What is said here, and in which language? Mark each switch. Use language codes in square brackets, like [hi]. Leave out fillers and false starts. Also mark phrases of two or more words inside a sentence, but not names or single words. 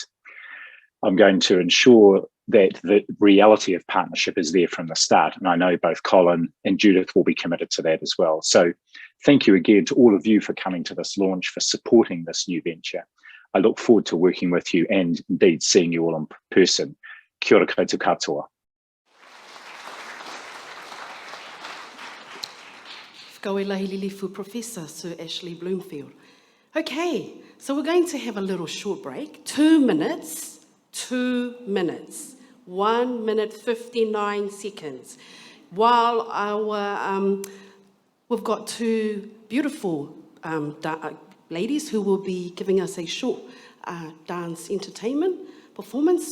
[en] I'm going to ensure that the reality of partnership is there from the start. And I know both Colin and Judith will be committed to that as well. So thank you again to all of you for coming to this launch, for supporting this new venture. I look forward to working with you and indeed seeing you all in person. [mi] Kia ora koutou katoa. [en] Lilifu Professor Sir Ashley Bloomfield. Okay, so we're going to have a little short break. 2 minutes, 2 minutes, 1 minute 59 seconds. While we've got two beautiful ladies who will be giving us a short dance entertainment performance.